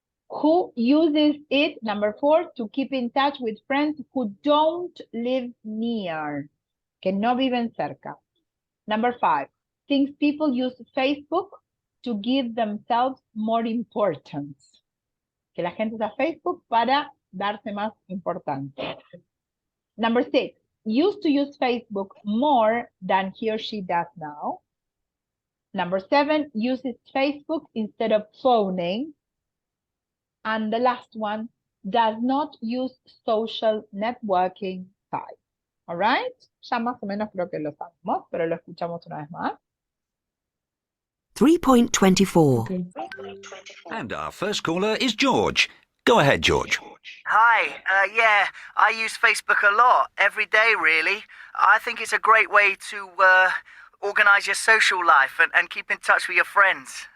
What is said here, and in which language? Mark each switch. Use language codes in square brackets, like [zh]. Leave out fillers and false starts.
[en] Who uses it, number 4, to keep in touch with friends who don't live near, [es] que no viven cerca. [en] Number 5, thinks people use Facebook to give themselves more importance. [es] Que la gente usa Facebook para darse más importancia. [en] Number 6, used to use Facebook more than he or she does now. Number 7, uses Facebook instead of phoning. And the last one, does not use social networking sites. All right? [es] Ya más o menos creo que lo sabemos, pero lo escuchamos una vez más. [en] 3.24. And our first caller is George. Go ahead, George. Hi, yeah, I use Facebook a lot, every day really. I think it's a great way to organize your social life and keep in touch with your friends.